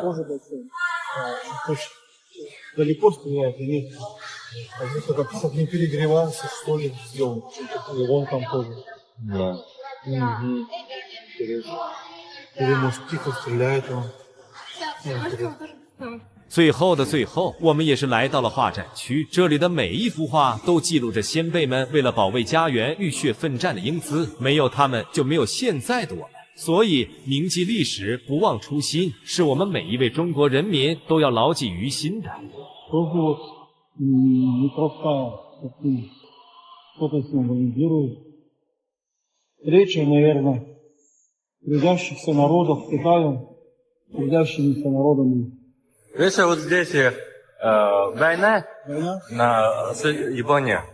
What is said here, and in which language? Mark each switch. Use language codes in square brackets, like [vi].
[ru] Тоже большой. Далеко стреляет и нет. А здесь как чтобы не перегревался, что ли, сделал. И вон там тоже. Да. Или может тихо стреляет он. [zh] 最后的最后，我们也是来到了画展区，这里的每一幅画都记录着先辈们为了保卫家园浴血奋战的英姿，没有他们就没有现在的我们。所以铭记历史，不忘初心，是我们每一位中国人民都要牢记于心的。 [ru] Тоже вот непростая, кто-то символизирует. Встреча, наверное, трудящихся народов Китая, трудящимися народами. Видишь, вот здесь война с Японией.